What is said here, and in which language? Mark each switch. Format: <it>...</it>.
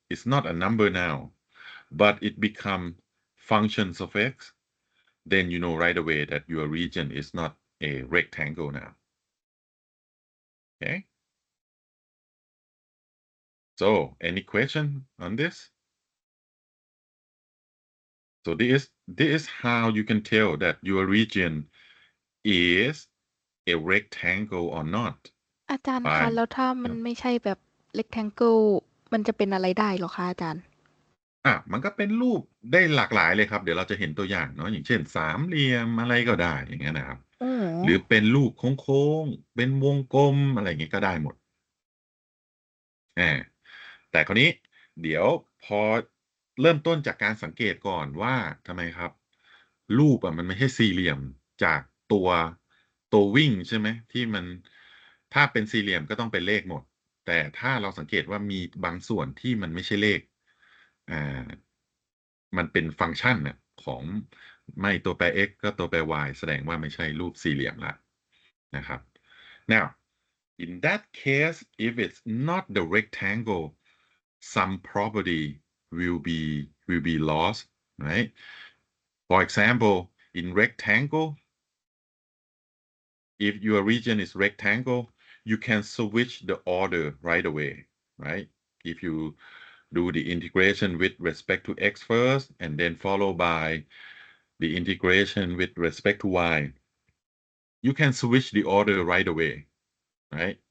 <en>It's not a number now, but it becomes functions of x, then you know right away that your region is not a rectangle now. Okay? So, any question on this? So this is how you can tell that your region is a rectangle or not</en> <th>อาจารย์คะ</th> <en>by</en> <th>แล้วถ้ามันไม่ใช่แบบ rectangle มันจะเป็นอะไรได้เหรอคะอาจารย์ มันก็เป็นรูปได้หลากหลายเลยครับเดี๋ยวเราจะเห็นตัวอย่างเนาะอย่างเช่นสามเหลี่ยมอะไรก็ได้อย่างเงี้ยนะครับ อ๋อ หรือเป็นรูปโค้งๆเป็นวงกลมอะไรอย่างเงี้ยก็ได้หมดอ่าแต่คราวนี้เดี๋ยวพอเริ่มต้นจากการสังเกตก่อนว่าทำไมครับรูปมันไม่ใช่สี่เหลี่ยมจากตัวตัววิ่งใช่ไหมที่มันถ้าเป็นสี่เหลี่ยมก็ต้องเป็นเลขหมดแต่ถ้าเราสังเกตว่ามีบางส่วนที่มันไม่ใช่เลขอ่า มันเป็นฟังก์ชันน่ะของไม่ตัวแปร x ก็ตัวแปร y แสดงว่าไม่ใช่รูปสี่เหลี่ยมละนะครับ</th> <en>now in that case if it's not the rectangle some property will be lost right for example in rectangle if your region is rectangle you can switch the order right away, right? If you do the integration with respect to x first and then followed by the integration with respect to y, you can switch the order right away, right?</en>